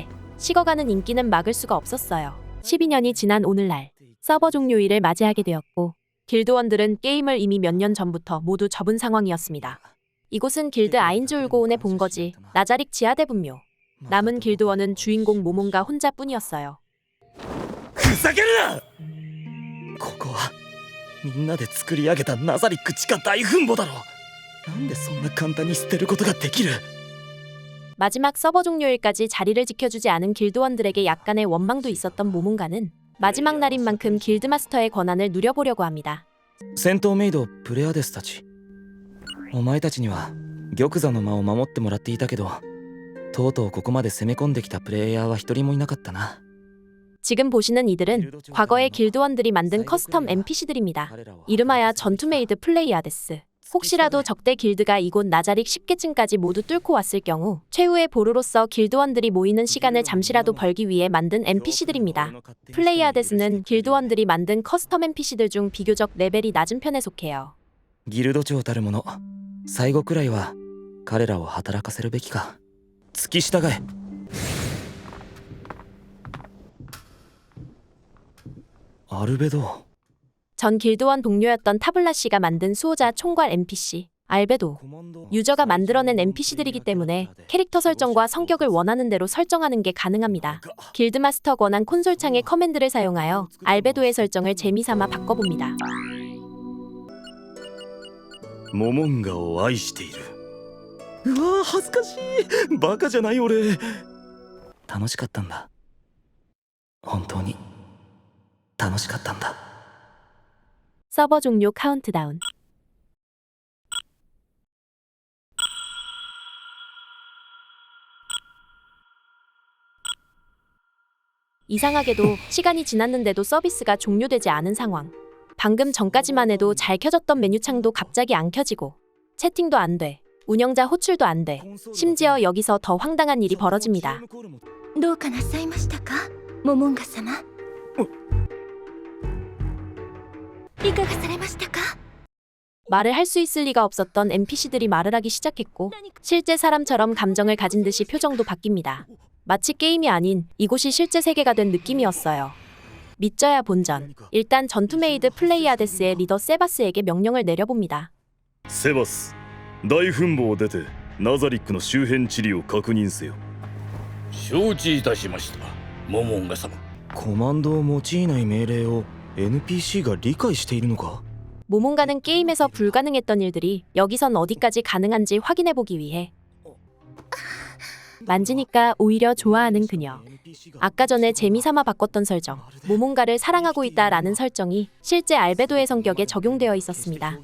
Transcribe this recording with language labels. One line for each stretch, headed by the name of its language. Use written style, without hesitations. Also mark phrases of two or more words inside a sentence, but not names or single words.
Korean: 식어가는 인기는 막을 수가 없었어요. 12년이 지난 오늘날 서버 종료일을 맞이하게 되었고, 길드원들은 게임을 이미 몇 년 전부터 모두 접은 상황이었습니다. 이곳은 길드 아인즈 울고온의 본거지 나자릭 지하대분묘. 남은 길드원은 주인공 모몬가 혼자뿐이었어요.
Japanese: ふざけるな！ここはみんなで作り上げたナザリック地下大墳墓だろ。なんでそんな簡単に捨てることができる？
Korean: 마지막 서버 종료일까지 자리를 지켜주지 않은 길드원들에게 약간의 원망도 있었던 모몬가는 마지막 날인 만큼 길드마스터의 권한을 누려보려고 합니다.
Japanese: 戦闘メイドプレアデスたち、お前たちには玉座の間を守ってもらっていたけど、とうとうここまで攻め込んできたプレイヤーは一人もいなかったな。
Korean: 지금 보시는 이들은 과거의 길드원들이 만든 커스텀 NPC들입니다. 이름하여 전투메이드 플레이아데스. 혹시라도 적대 길드가 이곳 나자릭 10계층까지 모두 뚫고 왔을 경우 최후의 보루로서 길드원들이 모이는 시간을 잠시라도 벌기 위해 만든 NPC들입니다. 플레이아데스는 길드원들이 만든 커스텀 NPC들 중 비교적 레벨이 낮은 편에 속해요.
Japanese: ギルド長たる者、最後くらいは彼らを働かせるべきか。付き従え。アルベド。
Korean: 전 길드원 동료였던 타블라 씨가 만든 수호자 총괄 NPC 알베도. 유저가 만들어낸 NPC들이기 때문에 캐릭터 설정과 성격을 원하는 대로 설정하는 게 가능합니다. 길드마스터 권한 콘솔창의 커맨드를 사용하여 알베도의 설정을 재미삼아 바꿔봅니다.
Japanese: モモンガを愛している。うわー恥ずかしい。バカじゃない俺。楽しかったんだ。本当に楽しかったんだ。
Korean: 서버 종료 카운트다운. 이상하게도 시간이 지났는데도 서비스가 종료되지 않은 상황. 방금 전까지만 해도 잘 켜졌던 메뉴창도 갑자기 안 켜지고, 채팅도 안 돼, 운영자 호출도 안 돼. 심지어 여기서 더 황당한 일이 벌어집니다.
Japanese: どうかなさいましたか、モモンガ様。いかがされましたか？
Korean: 말을 할 수 있을 리가 없었던 NPC들이 말을 하기 시작했고, 실제 사람처럼 감정을 가진 듯이 표정도 바뀝니다. 마치 게임이 아닌 이곳이 실제 세계가 된 느낌이었어요. 믿져야 본전. 일단 전투메이드 플레이아데스의 리더 세바스에게 명령을 내려봅니다.
Japanese: セバス、大墳墓を出てナザリックの周辺地理を確認せよ。承知いたしました、モモンガ様。コマンドを用いない命令を NPCが理解しているのか？
Korean: 모몬가는 게임에서 불가능했던 일들이 여기선 어디까지 가능한지 확인해보기 위해 만지니까 오히려 좋아하는 그녀. 아까 전에 재미삼아 바꿨던 설정, 모몬가를 사랑하고 있다라는 설정이 실제 알베도의 성격에 적용되어 있었습니다.